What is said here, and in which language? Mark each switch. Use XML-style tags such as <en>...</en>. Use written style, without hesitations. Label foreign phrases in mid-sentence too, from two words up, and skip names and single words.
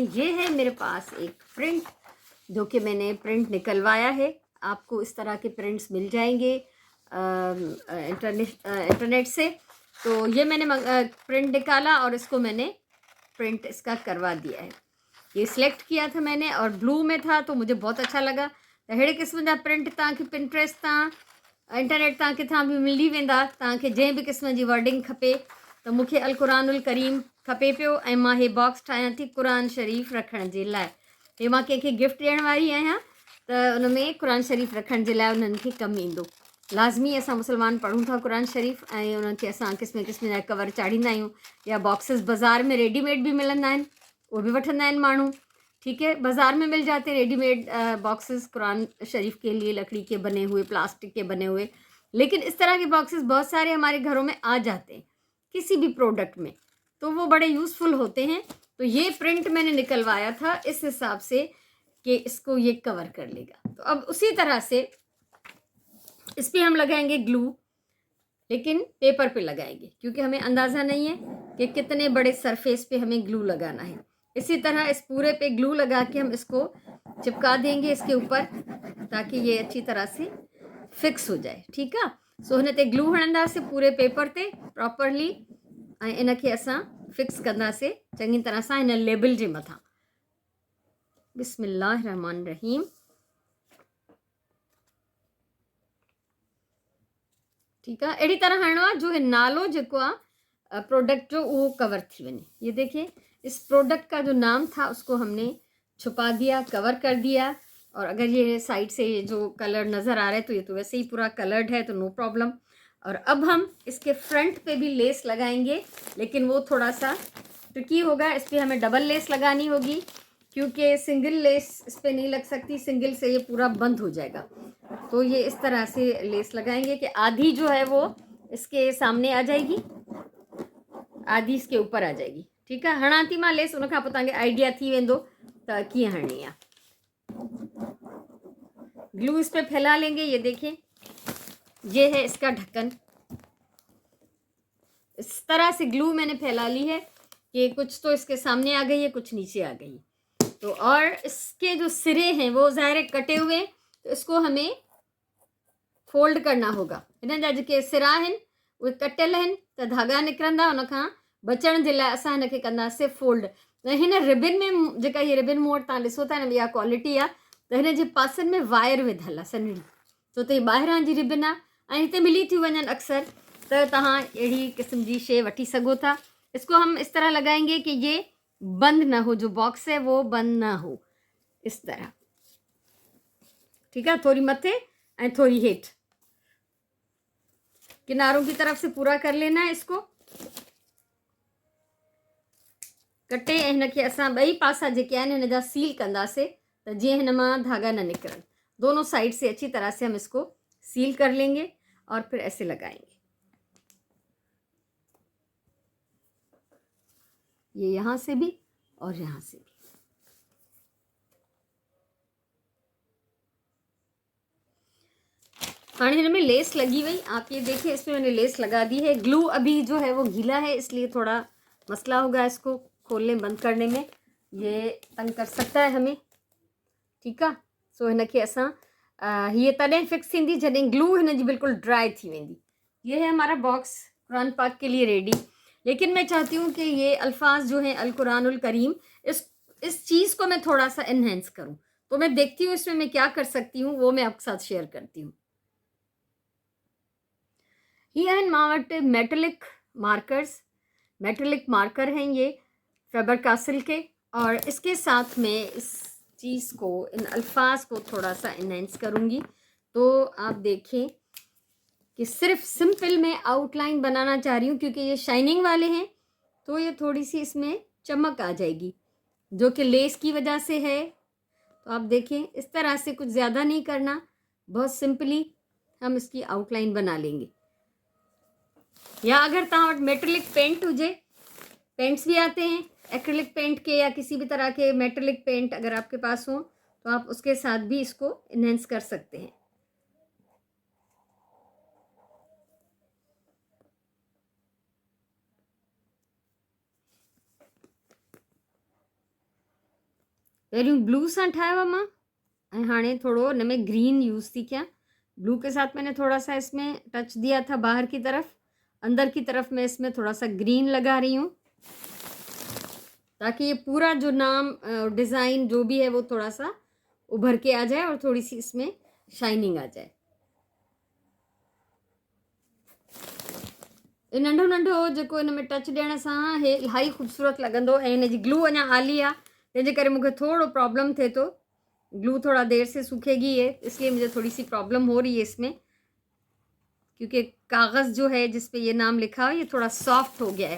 <hi>ये है मेरे पास एक प्रिंट, जो कि मैंने प्रिंट निकलवाया है। आपको इस तरह के प्रिंट्स मिल जाएंगे इंटरनेट से। तो ये मैंने प्रिंट निकाला और इसको मैंने प्रिंट इसका करवा दिया है। ये सिलेक्ट किया था मैंने और ब्लू में था, तो मुझे बहुत अच्छा लगा।</hi> <sd>त अहिड़े क़िस्म जा प्रिंट तव्हांखे पिंट्रेस्ट तां, इंटरनेट तां किथां बि मिली वेंदा। तव्हांखे जंहिं बि क़िस्म जी वर्डिंग खपे, त मूंखे</sd> <ar>القرآن الكريم</ar> <sd>खपे पियो, ऐं मां हे बॉक्स ठाहियां थी क़ुरान शरीफ़ रखण जे लाइ। हे मां कंहिंखे गिफ्ट ॾियण वारी आहियां, त उन में क़ुरान शरीफ़ रखण जे लाइ उन्हनि खे कमु ईंदो। लाज़मी असां मुस्लमान पढ़ूं था क़ुरान शरीफ़, ऐं उन्हनि खे असां क़िस्म क़िस्म जा कवर चाढ़ींदा आहियूं, या बॉक्सेस बाज़ार में रेडीमेड भी मिलंदा आहिनि,</sd> <hi>वो भी</hi> <sd>वठंदा आहिनि माण्हू।</sd> <hi>ठीक है, बाज़ार में मिल जाते हैं रेडीमेड बॉक्सेस कुरान शरीफ के लिए, लकड़ी के बने हुए, प्लास्टिक के बने हुए। लेकिन इस तरह के बॉक्सेस बहुत सारे हमारे घरों में आ जाते हैं किसी भी प्रोडक्ट में, तो वो बड़े यूज़फुल होते हैं। तो ये प्रिंट मैंने निकलवाया था इस हिसाब से कि इसको ये कवर कर लेगा। तो अब उसी तरह से इस पर हम लगाएंगे ग्लू, लेकिन पेपर पे लगाएंगे, क्योंकि हमें अंदाज़ा नहीं है कि कितने बड़े सरफेस पे हमें ग्लू लगाना है। इसी तरह इस पूरे पे ग्लू लगा के हम इसको चिपका देंगे इसके ऊपर, ताकि ये अच्छी तरह से फिक्स हो जाए। ठीक है,</hi> <sd>सो हिन ते ग्लू हणंदासीं पूरे पेपर ते प्रॉपरली, ऐं इन खे असां फिक्स कंदासीं चङी तरह सां हिन लेबल जे मथां।</sd> <ar>بسم الله رحمن رحيم.</ar> <hi>ठीक है,</hi> <sd>अहिड़ी तरह हणिणो आहे जो नालो जेको आहे प्रोडक्ट जो उहो कवर थी वञे।</sd> <hi>ये देखिए, इस प्रोडक्ट का जो नाम था उसको हमने छुपा दिया, कवर कर दिया। और अगर ये साइड से जो कलर नज़र आ रहा है तो ये तो वैसे ही पूरा कलर्ड है, तो</hi> <en>no problem.</en> <hi>और अब हम इसके फ्रंट पे भी लेस लगाएंगे, लेकिन वो थोड़ा सा ट्रिकी होगा। इस पर हमें</hi> <en>double lace</en> <hi>लगानी होगी, क्योंकि</hi> <en>single lace</en> <hi>इस पर नहीं लग सकती, सिंगल से ये पूरा बंद हो जाएगा। तो ये इस तरह से लेस लगाएंगे कि आधी जो है वो इसके सामने आ जाएगी, आधी इसके ऊपर आ जाएगी। ठीक है,</hi> <sd>हणा थी मां लेस, उन खां पोइ तव्हांखे आइडिया थी वेंदो त कीअं हणनी आहे।</sd> <hi>ग्लू इस पे फैला लेंगे। ये देखिए, ये है इसका ढक्कन। इस तरह से ग्लू मैंने फैला ली है कि कुछ तो इसके सामने आ गई है, कुछ नीचे आ गई। तो और इसके जो सिरे हैं वो ज़ाहिर कटे हुए, तो इसको हमें फोल्ड करना होगा।</hi> <sd>हिन जा जेके सिरा आहिनि उहे कटियल आहिनि, त धागा निकिरंदा, उन खां बचण जे लाइ असां हिन खे कंदासीं फोल्ड। ऐं हिन रिबिन में, जेका हीअ रिबिन मूं वटि तव्हां ॾिसो था न, इहा क्वालिटी आहे, त हिन जे पासनि में वायर विधल आहे सन्हड़ी, छो त हीअ ॿाहिरां जी रिबिन आहे, ऐं हिते मिली थियूं वञनि अक्सर, त तव्हां अहिड़ी क़िस्म जी शइ वठी सघो था।</sd> <hi>इसको हम इस तरह लगाएंगे कि ये बंद ना हो, जो बॉक्स है वो बंद ना हो, इस तरह। ठीक है,</hi> <sd>थोड़ी मथे ऐं थोड़ी हेठ,</sd> <hi>किनारों की तरफ से पूरा कर लेना है इसको।</hi> <sd>कटे ऐं हिन खे असां ॿई पासा जेके आहिनि हिन जा सील कंदासीं, त जीअं हिन मां धागा न निकिरनि।</sd> <hi>दोनों साइड से अच्छी तरह से हम इसको सील कर लेंगे और फिर ऐसे लगाएंगे। ये यहाँ से भी और यहाँ से भी। हाँ,</hi> <sd>हिन में</sd> <hi>लेस लगी हुई, आप ये देखिए, इसमें मैंने लेस लगा दी है। ग्लू अभी जो है वो गीला है, इसलिए थोड़ा मसला होगा इसको खोलने बंद करने में, ये तंग कर सकता है हमें।</hi> <sd>ठीक है, सो हिन खे असां ये तॾहिं फिक्स थींदी जॾहिं ग्लू हिन जी बिल्कुल ड्राई थी वेंदी।</sd> <hi>ये है हमारा बॉक्स कुरान पाक के लिए रेडी। लेकिन मैं चाहती हूँ कि ये अल्फाज जो हैं</hi> <ar>القرآن الكريم,</ar> <hi>इस चीज़ को मैं थोड़ा सा इन्हेंस करूँ, तो मैं देखती हूँ इसमें मैं क्या कर सकती हूँ, वो मैं आपके साथ शेयर करती हूँ। ये हैं</hi> <sd>मां वटि</sd> <en>metallic markers, metallic marker</en> <hi>हैं ये फेबर कासिल के, और इसके साथ में इस चीज़ को, इन अल्फाज को थोड़ा सा इन्हेंस करूँगी। तो आप देखें कि सिर्फ सिंपल मैं आउटलाइन बनाना चाह रही हूँ, क्योंकि ये शाइनिंग वाले हैं तो ये थोड़ी सी इसमें चमक आ जाएगी, जो कि लेस की वजह से है। तो आप देखें इस तरह से कुछ ज़्यादा नहीं करना, बहुत सिंपली हम इसकी आउटलाइन बना लेंगे।</hi> <sd>या अगर तव्हां वटि</sd> <en>metallic paint</en> <sd>हुजे,</sd> <hi>पेंट्स भी आते हैं</hi> <en>acrylic paint</en> <hi>के या किसी भी तरह के</hi> <en>metallic paint</en> <hi>अगर आपके पास हो तो आप उसके साथ भी इसको इन्हेंस कर सकते हैं।</hi> <sd>पहिरियों ब्लू सां ठाहियो मां, ऐं हाणे थोड़ो हिन में</sd> <en>green use</en> <sd>थी कयां।</sd> <hi>ब्लू के साथ मैंने थोड़ा सा इसमें टच दिया था बाहर की तरफ, अंदर की तरफ मैं इसमें थोड़ा सा ग्रीन लगा रही हूँ, ताकि ये पूरा जो नाम डिज़ाइन जो भी है वो थोड़ा सा उभर के आ जाए और थोड़ी सी इसमें शाइनिंग आ जाए।</hi> <sd>ये नंढो नंढो जेको हिन में टच ॾियण सां हे इलाही ख़ूबसूरत लॻंदो, ऐं हिन जी ग्लू अञा आली आहे, तंहिंजे करे मूंखे थोड़ो प्रॉब्लम थिए थो।</sd> <hi>ग्लू थोड़ा देर से सूखेगी है, इसलिए मुझे थोड़ी सी प्रॉब्लम हो रही है इसमें, क्योंकि कागज़ जो है जिस पे ये नाम लिखा है ये थोड़ा सॉफ्ट हो गया है।</hi>